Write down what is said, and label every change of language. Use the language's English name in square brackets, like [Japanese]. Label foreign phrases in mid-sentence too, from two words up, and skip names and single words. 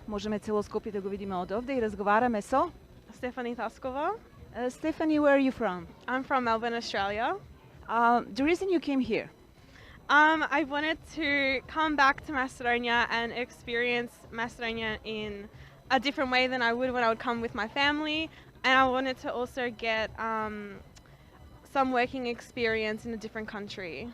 [Macedonian] Можеме цело Скопје да го видиме од овде и разговараме со Stephanie Taskova. [English] Stephanie, where are you from? I'm from Melbourne, Australia. The reason you came here? I wanted to come back to Macedonia and experience Macedonia in a different way than I would when I would come with my family, and I wanted to also get some working experience in a different country.